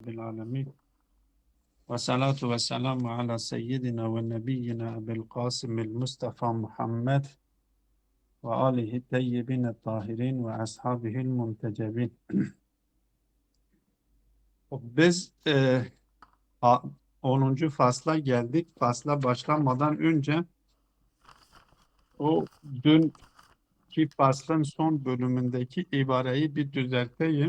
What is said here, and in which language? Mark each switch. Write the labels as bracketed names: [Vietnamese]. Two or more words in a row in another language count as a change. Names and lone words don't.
[Arabic] بالعالمين والصلاة والسلام على سيدنا ونبينا أبي القاسم المصطفى محمد وآله الطيبين الطاهرين وأصحابه المنتجبين. [Turkish] Biz 10. fasla geldik. Fasla başlamadan önce o dünkü faslın son bölümündeki ibareyi bir düzelteyim.